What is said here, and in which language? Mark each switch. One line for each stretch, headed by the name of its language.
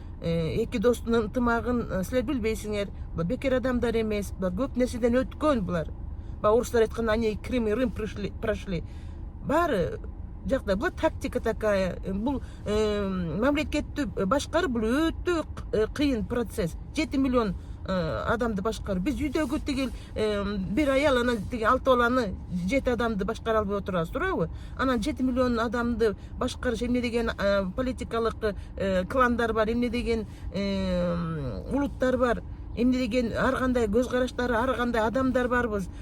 Kyrgyz: эки достун ынтымагын силер билбейсиңер. Бул бекер адамдар эмес, бул көп нерседен өткөн булар. Орустар айткан,
Russian: они Крым и Рим прошли.
Kyrgyz: Баары жакта бул
Russian: тактика такая.
Kyrgyz: Бул мамлекетти башкаруу бул өтө кыйын процесс. 7 миллион адамды башкаруу. Биз үйдөгү тигил бир аял анан тиги 6 баланы 7 адамды башкара албай отурабыз, туурабы? Анан 7 миллион адамды башкарыш эмне деген политикалык кландар бар, эмне деген улуттар бар, эмне деген ар кандай көз караштары, ар кандай адамдар барбыз.